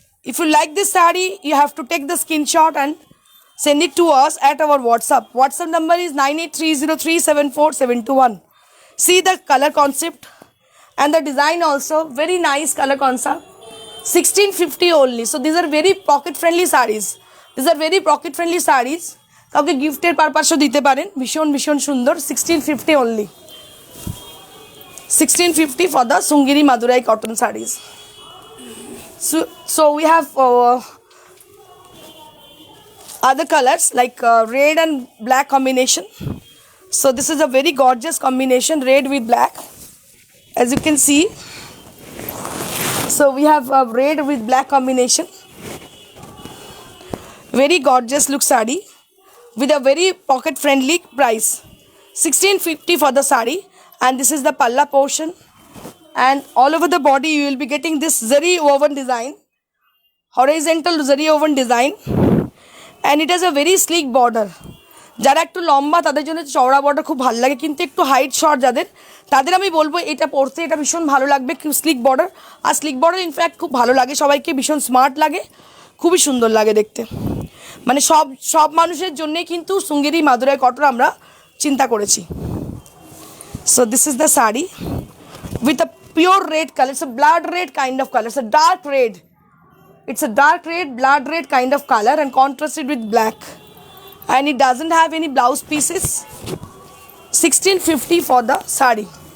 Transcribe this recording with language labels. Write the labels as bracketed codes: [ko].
[en] If you like this sari, you have to take the screenshot and send it to us at our WhatsApp. WhatsApp number is 9830374721. See the color concept and the design also, very nice color concept. 1650 only. So these are very pocket friendly sarees. These are very pocket friendly sarees. [bn] কাউকে গিফটের পারপাসও দিতে পারেন, ভীষণ ভীষণ সুন্দর। [en] 1650 only. 1650 for the Sungiri Madurai cotton sarees. So we have other colors like red and black combination. So this is a very gorgeous combination, red with black, as you can see. So we have a red with black combination, very gorgeous look sari with a very pocket friendly price, 1650 for the sari. And this is the palla portion, and all over the body you will be getting this zari woven design, horizontal zari woven design, and it has a very sleek border. [bn] যারা একটু লম্বা তাদের জন্য চওড়া border খুব ভালো লাগে, কিন্তু একটু হাইট শর্ট যাদের, তাদের আমি বলবো এটা পরতে এটা ভীষণ ভালো লাগবে, স্লিক বর্ডার। আর স্লিক বর্ডার ইনফ্যাক্ট খুব ভালো লাগে সবাইকে, ভীষণ স্মার্ট লাগে, খুবই সুন্দর লাগে দেখতে। মানে সব মানুষের জন্যই কিন্তু শৃঙ্গেরি মাদুরাই কটন আমরা চিন্তা করেছি। [en] So this is the sari with a pure red color. It's a blood red kind of color. It's a dark red. It's a dark red, blood red kind of color and contrasted with black. And it doesn't have any blouse pieces. 1650 for the sari.